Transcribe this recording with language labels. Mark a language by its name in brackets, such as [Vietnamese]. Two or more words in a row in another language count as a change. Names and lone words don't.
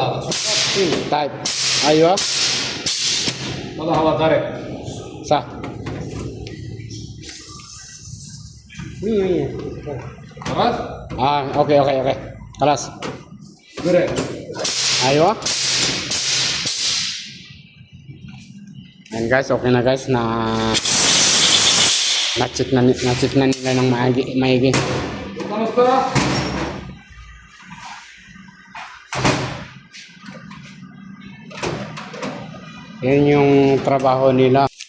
[Arabic] طيب. أيوة. والله هو طارق. صح. 100 خلاص؟ اوكي خلاص. بريك. Aywa. [Filipino] Ayan guys, okay na guys na na-check na nila ng maigi. Kamusta? Yan yung trabaho nila.